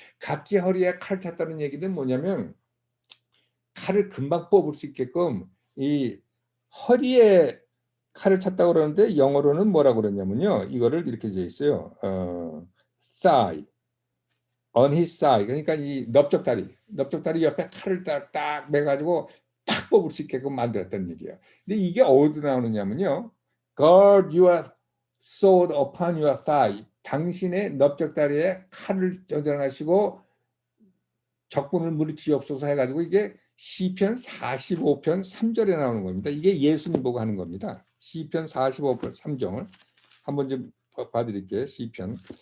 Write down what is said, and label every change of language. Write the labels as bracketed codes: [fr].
[ko] 각기 허리에 칼을 찼다는 얘기는 뭐냐면 칼을 금방 뽑을 수 있게끔 이 허리에 칼을 찼다고 그러는데 영어로는 뭐라고 그러냐면요. 이거를 이렇게 되어 있어요. [en] thigh, on his thigh. [ko] 그러니까 이 넓적다리 옆에 칼을 딱 매가지고 딱 뽑을 수 있게끔 만들었다는 얘기야. 근데 이게 어디서 나오느냐면요. [en] Guard your sword upon your thigh. [ko] 당신의 넓적다리에 칼을 저장하시고 적군을 물리치옵소서 해가지고 이게 시편 45편 3절에 나오는 겁니다. 이게 예수님 보고 하는 겁니다. 시편 45편 3절을 한번 좀 봐드릴게요. 시편.